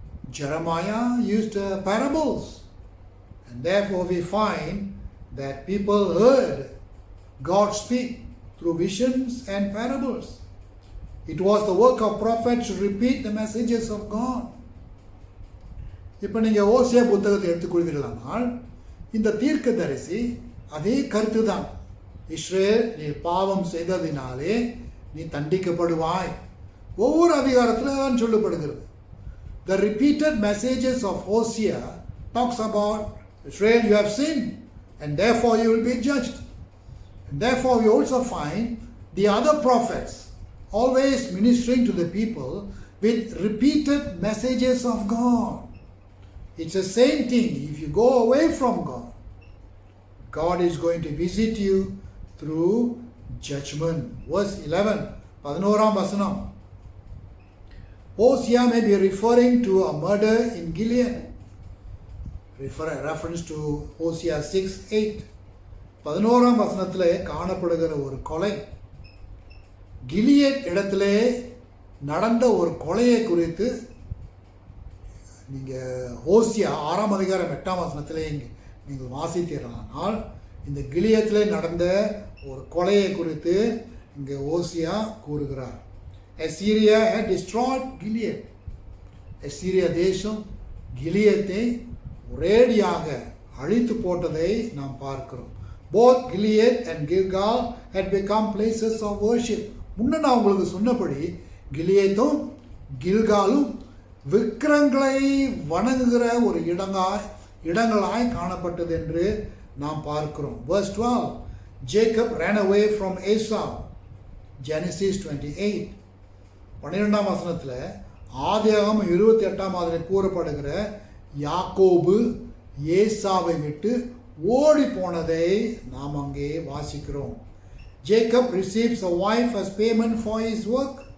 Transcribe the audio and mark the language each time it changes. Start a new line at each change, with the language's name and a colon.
English: Jeremiah used parables, and therefore we find that people heard God speak through visions and parables. It was the work of prophets to repeat the messages of God.
Tamil: இப்போ நீங்கள் ஓசியா புத்தகத்தை எடுத்துக்கொள்வீர்களானால் இந்த தீர்க்கதரிசி அதே கருத்து தான். Israel, நீ பாவம் செய்ததினாலே நீ தண்டிக்கப்படுவாய். ஒவ்வொரு அதிகாரத்தில் தான் சொல்லப்படுகிறது.
English: The repeated messages of Hosea talks about Israel, you have sinned and therefore you will be judged. And therefore we also find the other prophets always ministering to the people with repeated messages of God. It's the same thing. If you go away from God, God is going to visit you through judgment. Verse 11,
Tamil: 11 வசனம்.
English: Hosea may be referring to a murder in Gilead. Reference to Hosea 6:8.
Tamil: 11 வசனத்திலே காணப்படுகிற ஒரு கொலை, Gilead இடத்திலே நடந்த ஒரு கொலையை குறித்து நீங்கள் ஹோசியா 6 அதிகாரம் 8 வசனத்திலே நீங்கள் வாசித்தீர்களானால் இந்த கிலியத்திலே நடந்த ஒரு கொலையை குறித்து இங்கே ஹோசியா கூறுகிறார்.
English: Assyria had destroyed Gilead.
Tamil: அசீரியா தேசம் கிலியத்தை ஒரேடியாக அழித்து போட்டதை நாம் பார்க்கிறோம்.
English: Both Gilead and Gilgal had become places of worship.
Tamil: முன்ன நான் உங்களுக்கு சொன்னபடி கிலியத்தும் கில்காலும் விக்கிரங்களை வணங்குகிற ஒரு இடங்களாய் காணப்பட்டது என்று நாம் பார்க்கிறோம்.
English: Verse 12, Jacob ran away from Esau.
Tamil: Genesis 28. 12 வசனத்தில் ஆதியாகமம் 28 கூறப்படுகிற யாக்கோபு ஏசாவை விட்டு ஓடி போனதை நாம் அங்கே வாசிக்கிறோம்.
English: Jacob receives a wife as payment for his work.